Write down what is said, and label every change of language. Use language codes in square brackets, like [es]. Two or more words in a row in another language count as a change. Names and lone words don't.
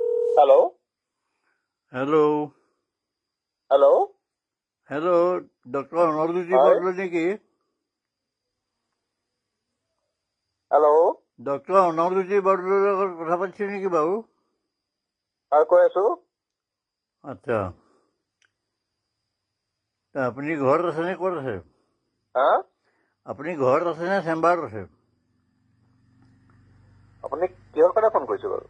[en] Hello? Hello. Hello? Hello, Dr. Anurji Hi? [as] Butler niki? [en] Hello? [as] Dr. Anurji Butler কথা পাতিছে নেকি বাৰু? কৈ আছো। আচ্ছা। আপুনি ঘৰত আছে নে ক'ত আছে? হা? আপুনি ঘৰত আছে নে চেম্বাৰত আছে? আপুনি কিহৰ কাৰণে ফোন কৰিছে বাৰু?